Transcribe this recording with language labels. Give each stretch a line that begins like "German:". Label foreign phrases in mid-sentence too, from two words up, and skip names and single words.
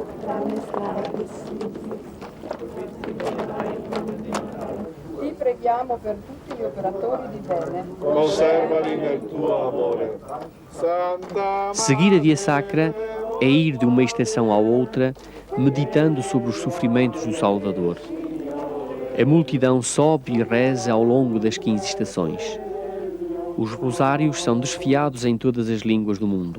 Italian: Ti preghiamo per tutti gli operatori di bene. Conservali nel tuo amore.
Portuguese: Santa Seguir a Via Sacra é ir de uma estação à outra, meditando sobre os sofrimentos do Salvador. A multidão sobe e reza ao longo das 15 estações. Os rosários são desfiados em todas as línguas do mundo.